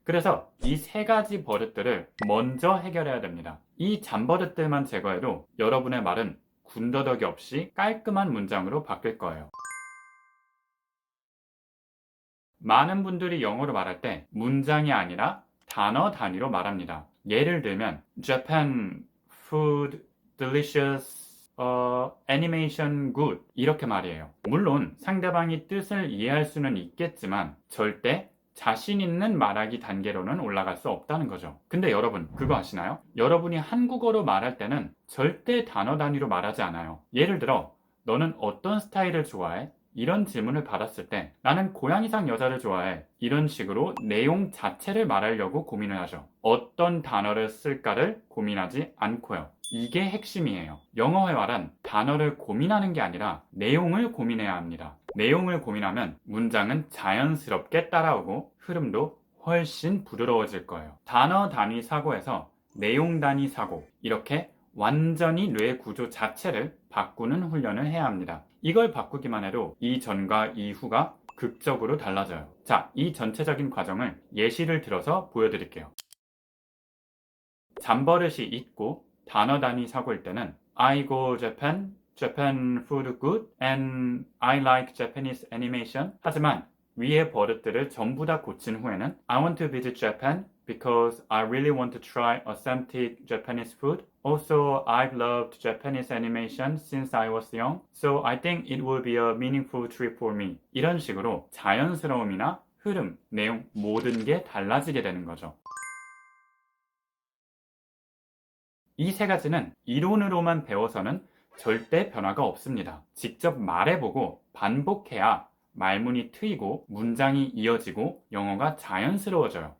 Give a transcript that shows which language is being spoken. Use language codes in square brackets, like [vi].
[ko] 그래서 이 세 가지 버릇들을 먼저 해결해야 됩니다. 이 잠버릇들만 제거해도 여러분의 말은 군더더기 없이 깔끔한 문장으로 바뀔 거예요. 많은 분들이 영어로 말할 때 문장이 아니라 단어 단위로 말합니다. 예를 들면 [en] Japan food delicious, animation good [ko] 이렇게 말이에요. 물론 상대방이 뜻을 이해할 수는 있겠지만 절대 자신 있는 말하기 단계로는 올라갈 수 없다는 거죠. 근데 여러분 그거 아시나요? 여러분이 한국어로 말할 때는 절대 단어 단위로 말하지 않아요. 예를 들어 너는 어떤 스타일을 좋아해? 이런 질문을 받았을 때 나는 고양이상 여자를 좋아해. 이런 식으로 내용 자체를 말하려고 고민을 하죠. 어떤 단어를 쓸까를 고민하지 않고요. 이게 핵심이에요. 영어 회화란 단어를 고민하는 게 아니라 내용을 고민해야 합니다. 내용을 고민하면 문장은 자연스럽게 따라오고 흐름도 훨씬 부드러워질 거예요. 단어 단위 사고에서 내용 단위 사고, 이렇게 완전히 뇌 구조 자체를 바꾸는 훈련을 해야 합니다. 이걸 바꾸기만 해도 이전과 이후가 극적으로 달라져요. 자, 이 전체적인 과정을 예시를 들어서 보여드릴게요. 잠버릇이 있고 단어 단위 사고일 때는 [en] I go Japan, Japan food good, and I like Japanese animation. [ko] 하지만 위의 버릇들을 전부 다 고친 후에는 [en] I want to visit Japan because I really want to try authentic Japanese food. Also, I've loved Japanese animation since I was young, so I think it will be a meaningful trip for me. [ko] 이런 식으로 자연스러움이나 흐름, 내용 모든 게 달라지게 되는 거죠. 이 세 가지는 이론으로만 배워서는 절대 변화가 없습니다. 직접 말해보고 반복해야 말문이 트이고 문장이 이어지고 영어가 자연스러워져요.